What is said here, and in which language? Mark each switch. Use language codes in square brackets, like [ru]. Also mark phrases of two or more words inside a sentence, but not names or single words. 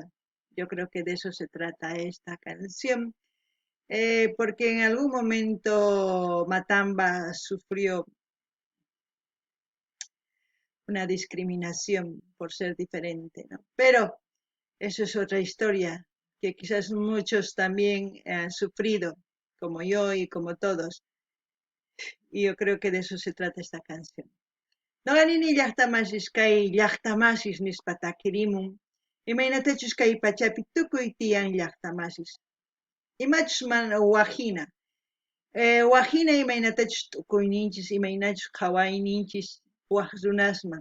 [es] Yo creo que de eso se trata esta canción, porque en algún momento Matamba sufrió una discriminación por ser diferente, ¿no? Pero eso es otra historia que quizás muchos también han sufrido, como yo y como todos, y yo creo que de eso se trata esta canción. [qu] Noqanini llaqtamasis kay llaqtamasis nispata kirimun, imaynatachus kay pachapi tukuy tiyan llaqtamasis. Imachus mana wajina. Wajina imaynatachus tukuyninchis, imaynachus qhawayninchis waq runasman.